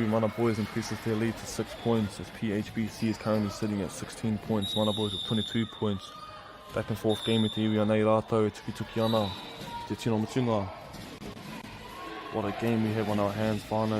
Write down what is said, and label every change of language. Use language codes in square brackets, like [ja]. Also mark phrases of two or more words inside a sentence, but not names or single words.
[en] Mana Boys increases their lead to 6 points as PHBC is currently sitting at 16 points. Mana Boys with 22 points. Back and forth game with [mi] te iwi anei rātou e tuki ana. Te tino mutunga. [en] What a game we have on our hands, whānau.